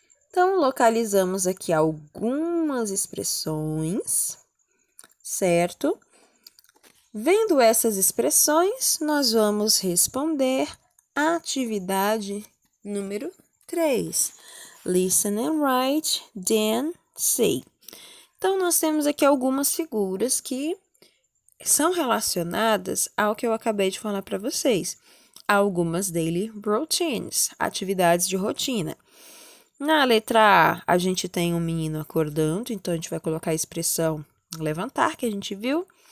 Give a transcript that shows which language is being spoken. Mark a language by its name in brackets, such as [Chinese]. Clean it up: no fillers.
[Portuguese] Então, localizamos aqui algumas expressões, certo? Vendo essas expressões, nós vamos responder a atividade número 3. [English] Listen and write, then say. [Portuguese] Então, nós temos aqui algumas figuras que são relacionadas ao que eu acabei de falar para vocês. Algumas daily routines, atividades de rotina. Na letra A gente tem um menino acordando, então a gente vai colocar a expressão levantar, que a gente viu.